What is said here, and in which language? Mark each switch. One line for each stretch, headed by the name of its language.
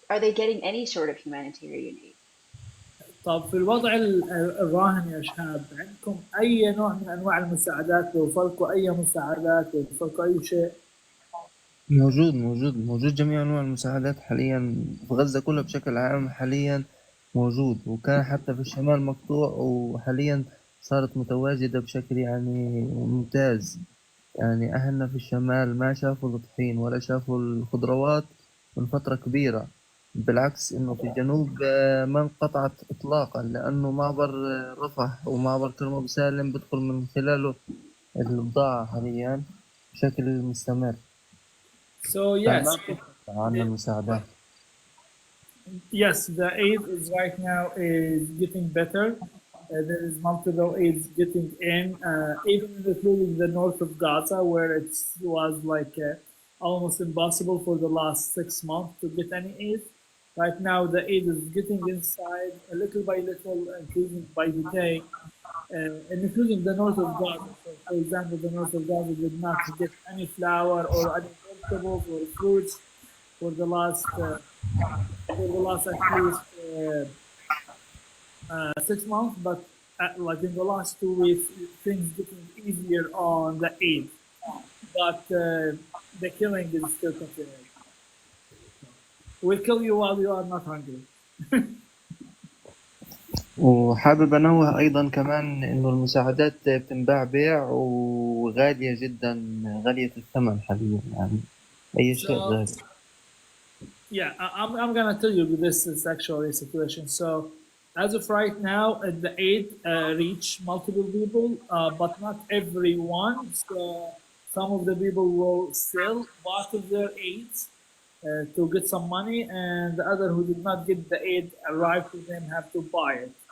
English: Are they getting any sort of humanitarian aid?
Arabic: طب في الوضع الراهن يا شهاب، عندكم أي نوع من أنواع المساعدات؟ توفركم أي مساعدات؟ توفركم أي شيء؟ موجود جميع أنواع المساعدات حاليا في غزة كلها بشكل عام حاليا موجود، وكان حتى في الشمال مقطوع، وحاليا صارت متواجدة بشكل يعني ممتاز. يعني أهلنا في الشمال ما شافوا الطحين ولا شافوا الخضروات من فترة كبيرة، بالعكس إنه في الجنوب ما انقطعت إطلاقا، لأنه معبر رفح ومعبر كرم سالم بدخل من خلاله البضاعة حاليا بشكل مستمر.
English: So yes,
Arabic: عنا المساعدات.
English: yes, the aid is right now is getting better. There is multiple aids getting in, even including the north of Gaza, where it was like almost impossible for the last 6 months to get any aid. Right now, the aid is getting inside a little by little, increasing by the day, and including the north of Gaza. So, for example, the north of Gaza did not get any flour or any vegetables or fruits for the last at least 6 months, but like in the last 2 weeks, things getting easier on the aid, but the killing is still continuing. We'll kill you while you are not hungry.
Arabic: وحابب أنوه أيضا كمان إنه المساعدات بتنباع بيع وغالية جدا، غالية الثمن حاليا، يعني أي شيء غالي.
English: Yeah, I'm gonna tell you this is actually a situation. So as of right now, the aid reach multiple people, but not everyone. So some of the people will sell part of their aids to get some money, and the other who did not get the aid arrive to them have to buy it.